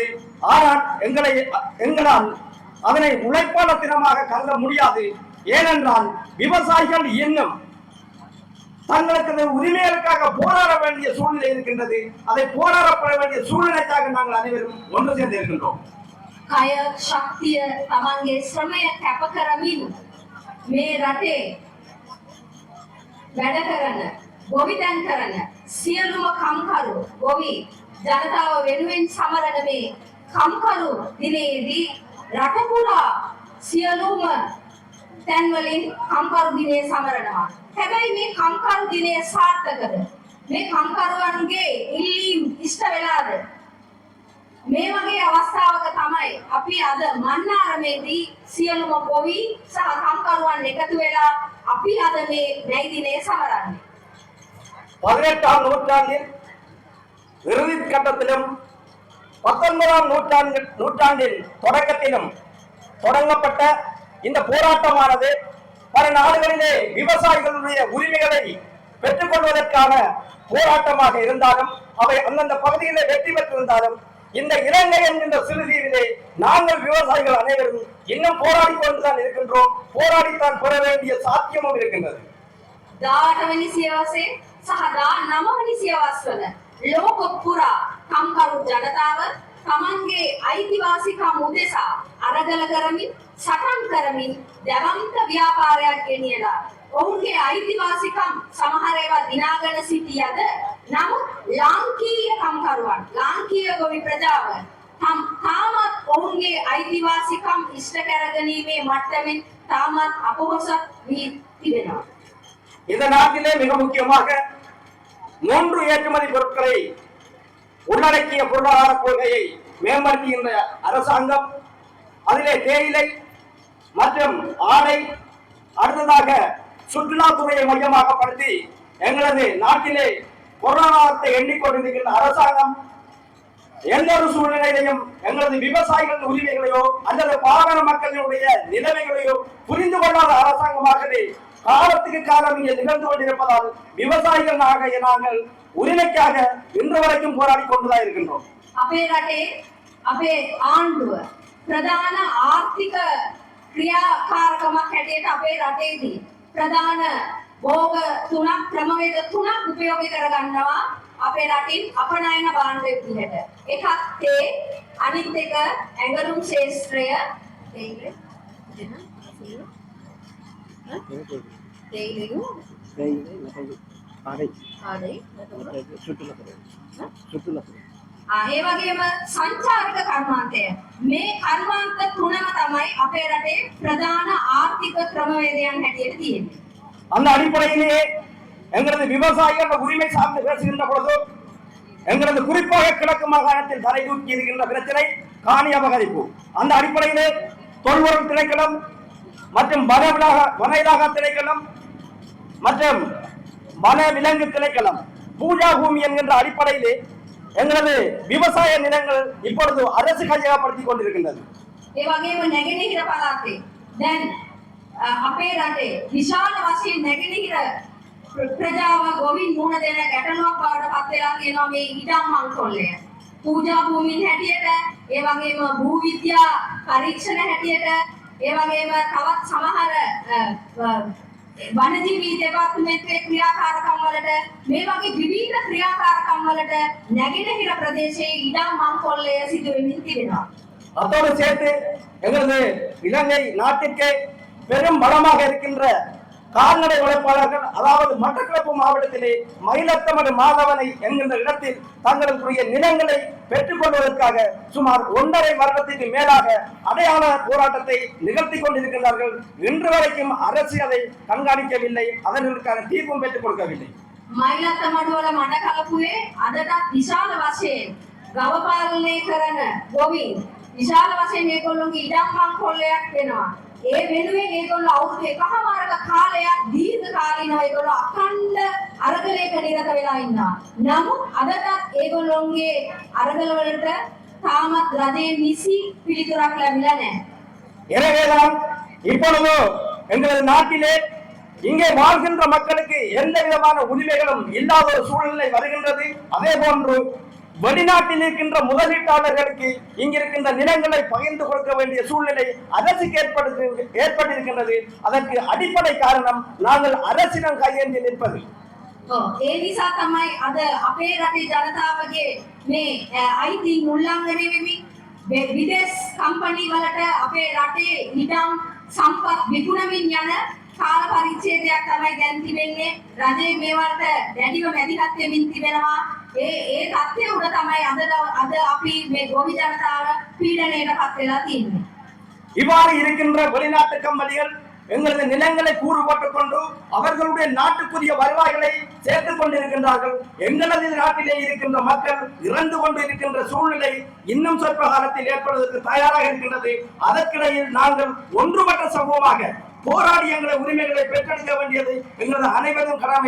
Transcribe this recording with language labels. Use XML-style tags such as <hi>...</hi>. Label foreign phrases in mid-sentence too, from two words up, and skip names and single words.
<ta>ஆனால் எங்களால் அதனை உழைப்பாளர் தினமாக கருத முடியாது. ஏனென்றால் விவசாயிகள் இன்னும் தங்களுக்கு உரிமைகளுக்காக போராட வேண்டிய சூழ்நிலை இருக்கின்றது. அதை போராடப்பட வேண்டிய சூழ்நிலைக்காக நாங்கள் அனைவரும் ஒன்று சேர்ந்து இருக்கின்றோம்.</ta> <si>කය ශක්තිය තමන්ගේ ශ්‍රමය කැප කරමින් මේ රටේ වැඩ කරන ගොවිතැන් කරන සියලුම කම්කරු ගොවි ජනතාව වෙනුවෙන් සමරන මේ කම්කරු දිනේදී රට පුරා සියලුම තැන් වලින් කම්කරු දිනේ සමරනවා. හැබැයි මේ කම්කරු දිනය සාර්ථකද? මේ කම්කරුවන්ගේ ඉල්ලීම් ඉෂ්ට වෙලාද? මේ වගේ අවස්ථාවක තමයි අපි අද මන්නාරමේදී සියලුම ගොවි සහ කම්කරුවන් එකතු වෙලා අපි අද මේ නැයි දිනය සමරන්නේ.</si> <ta>18ஆம் நூற்றாண்டின் இறுதி கட்டத்திலும் 19ஆம் நூற்றாண்டின் தொடக்கத்திலும் தொடங்கப்பட்ட இந்த போராட்டமானது பல நாடுகளிலே விவசாயிகளுடைய உரிமைகளை பெற்றுக்கொள்வதற்கான போராட்டமாக இருந்தாலும் அவை அந்தந்த பகுதியிலே வெற்றி பெற்றிருந்தாலும் இந்த இலங்கை என்கின்ற சிறு தீவிலே நாங்கள் விவசாயிகள் அனைவரும் இன்னும் போராடி கொண்டுதான் இருக்கின்றோம். போராடித்தான் பெற வேண்டிய சாத்தியமும் இருக்கின்றது.</ta> <si>18 වෙනි සියවසේ සහ 19 වෙනි සියවස්වල ලෝක පුරා කම්කරු ජනතාව තමන්ගේ අයිතිවාසිකම් උදෙසා අරගල කරමින් සටන් කරමින් දැවන්ත ව්‍යාපාරයක් ගෙනියලා ඔවුන්ගේ අයිතිවාසිකම් සමහර ඒවා දිනාගෙන සිටියද නමුත් ලාංකීය කම්කරුවන් ලාංකීය ගොවි ප්‍රජාව තාමත් ඔවුන්ගේ අයිතිවාසිකම් ඉෂ්ට කරගැනීමේ මට්ටමින් තාමත් අපොහොසත් වී තිබෙනවා.</si> <ta>இந்த நாட்டிலே மிக முக்கியமாக 3 ஏற்றுமதி பொருட்களை உள்ளடக்கிய பொருளாதார கொள்கையை மேம்படுத்துகின்ற அரசாங்கம் அதிலே தேயிலை மற்றும் ஆடை அடுத்ததாக சுற்றுலாத்துறையை மையமாக படுத்தி எங்களது நாட்டிலே பொருளாதாரத்தை எண்ணிக்கொண்டிருக்கின்ற அரசாங்கம் எந்த ஒரு சூழ்நிலையிலையும் எங்களது விவசாயிகளின் உரிமைகளையோ அல்லது பாமர மக்களுடைய நிலைமைகளையோ புரிந்து கொள்ளாத அரசாங்கமாகவே காலத்துக்கு காலம் இங்கே நிகழ்ந்து கொண்டிருப்பதால் விவசாயிகள் நாங்கள் உரிமைக்காக இன்று வரைக்கும் போராடி கொண்டுதான் இருக்கின்றோம்.</ta> <si>අපේ රටේ අපේ ආණ්ඩුව ප්‍රධාන ආර්ථික ක්‍රියාකාරකමක් හැටියට අපේ රටේදී ප්‍රධාන භෝග තුනක් ක්‍රමවේද තුනක් උපයෝගී කරගන්නවා අපේ රටින් අපනයන භාණ්ඩ විදිහට. එකක් තේ, අනිත් එක ඇඟලුම් ශේෂ්ත්‍රය, තේයිලු ඒ වගේම සංචාරක කර්මාන්තය. මේ කර්මාන්ත තුනම තමයි අපේ රටේ ප්‍රධාන ආර්ථික ක්‍රමවේදයන් හැටියට තියෙන්නේ.</si> <ta>அந்த அடிப்படையிலேயே எங்களது விவசாயிகள் உரிமை சார்ந்து பேசுகின்ற பொழுது எங்களது குறிப்பாக கிழக்கு மாகாணத்தில் தலை தூக்கி இருக்கின்ற பிரச்சனை காணி அபகரிப்பு. அந்த அடிப்படையிலே தொல்பொருள் திணைக்களம் மற்றும் வன இலாகா திணைக்களம் மற்றும் வன விலங்கு திணைக்களம் பூஜா பூமி என்கின்ற அடிப்படையிலே எங்களது விவசாய நிலங்கள் இப்பொழுது அரசு கையகப்படுத்திக் கொண்டிருக்கின்றது.</ta> <si>ඒ වගේම නැගෙනහිර පළාතේ දැන් අපේ රටේ විශාල වශයෙන් නැගෙනහිර ප්‍රජාව ගොවින් මුහුණ දෙන ගැටලුවක් බවට පත් වෙලා තියෙනවා මේ ඉඩම් මංකොල්ලය. පූජා භූමින් හැටියට, ඒ වගේම භූ විද්‍යා පරීක්ෂණ හැටියට, ඒ වගේම තවත් සමහර වනජීවී දෙපාර්තමේන්තුවේ ක්‍රියාකාරකම් වලට මේ වගේ විවිධ ක්‍රියාකාරකම් වලට නැගෙනහිර ප්‍රදේශයේ ඉඩම් මංකොල්ලය සිදු වෙමින් තිබෙනවා.</si> <ta>அதோடு சேர்த்து எங்களது இலங்கை நாட்டிற்கு பெரும் பலமாக இருக்கின்ற கால்நடை வளர்ப்பாளர்கள், அதாவது மட்டக்களப்பு மாவட்டத்திலே மயிலத்தமடு மாதவனை என்கின்ற இடத்தில் தங்களுடைய நிலங்களை பெற்றுக் கொள்வதற்காக சுமார் 1.5 வருடத்திற்கு மேலாக அடையாள போராட்டத்தை நிகழ்த்தி கொண்டிருக்கிறார்கள். இன்று வரைக்கும் அரசு அதை கண்காணிக்கவில்லை, அதற்கான தீர்ப்பும் பெற்றுக் கொடுக்கவில்லை.</ta> <si>මයිලත්තමඩුවල මඩ කලපුවේ අදටත් විශාල වශයෙන් ගව පාලනය කරන ගොවීන් විශාල වශයෙන් ඒගොල්ලෝගේ ඉඩම් මංකොල්ලයක් වෙනවා. ඒ වෙනුවෙන් ඒගොල්ලෝ අවුරුදු එකහමාරක කාලයක් දීර්ඝ කාලීනව ඒගොල්ලෝ අඛණ්ඩ අරගලයක නිරත වෙලා ඉන්නවා. නමුත් අදටත් ඒගොල්ලෝගේ අරගල වලට තාමත් රජයෙන් නිසි පිළිතුරක් ලැබිලා නැහැ.</si> <ta>எனவேதான் இப்பொழுது எங்களது நாட்டிலே இங்கே வாழ்கின்ற மக்களுக்கு எந்த விதமான உரிமைகளும் இல்லாத ஒரு சூழ்நிலை வருகின்றது. அதே போன்று வெளிநாட்டில் இருக்கின்ற முதலீட்டாளர்களுக்கு இங்கிருக்கின்ற நிலங்களை பகிர்ந்து கொடுக்க வேண்டிய சூழ்நிலை அரசுக்கு ஏற்பட்டிருக்கின்றது. அதற்கு அடிப்படை காரணம் நாங்கள் அரசிடம் கையேந்தி நிற்பது.</ta> <si>ඒ නිසා තමයි අද අපේ රටේ ජනතාවගේ මේ අයිතීන් උල්ලංඝනය වෙමින් විදේශ කම්පැනි වලට අපේ රටේ ඉඩම් සම්පත් විකුණමින් යන කාල පරිච්ඡේදයක් තමයි දැන් තිබෙන්නේ. රජයේ මේවට දැඩිව මැදිහත් වෙමින් තිබෙනවා. ඒ තත්ත්වය උඩ තමයි අද අපි මේ ගොවි ජනතාව පීඩනයට පත් වෙලා තියෙන්නේ.</si> <ta>இவ்வாறு இருக்கின்ற வெளிநாட்டு கம்பெனிகள் எங்களது நிலங்களை கூறுபட்டுக் கொண்டு அவர்களுடைய நாட்டுக்குரிய வருவாய்களை சேர்த்துக் கொண்டிருக்கின்றார்கள். எங்களது நாட்டிலே இருக்கின்ற மக்கள் இறந்து கொண்டு இருக்கின்ற சூழ்நிலை இன்னும் சொற்ப காலத்தில் ஏற்படுவதற்கு தயாராக இருக்கின்றது. அதற்கிடையில் நாங்கள் ஒன்றுபட்ட சமூகமாக போராடி எங்களை உரிமைகளை பெற்றெடுக்க வேண்டியது எங்களது அனைவரும் கடமை.</ta>